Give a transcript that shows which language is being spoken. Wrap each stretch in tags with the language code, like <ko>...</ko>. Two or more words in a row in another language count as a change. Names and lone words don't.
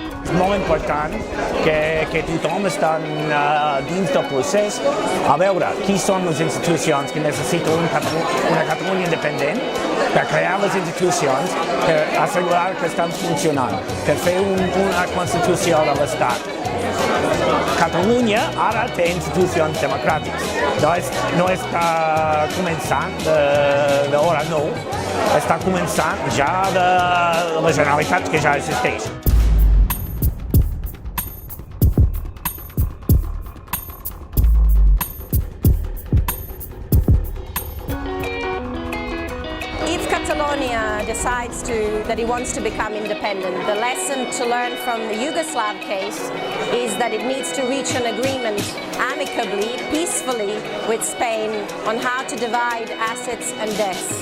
<ca>molt important que tothom està dins del procés a veure qui són les institucions que necessiten una Catalunya independent per crear les institucions, per assegurar que estan funcionant, per fer una Constitució de l'Estat. Catalunya ara té institucions democràtiques, no està començant d'hora no, està començant ja de la Generalitat que ja existeix.</ca> <en>If Catalonia decides that it wants to become independent, the lesson to learn from the Yugoslav case is that it needs to reach an agreement amicably, peacefully with Spain on how to divide assets and debts.</en>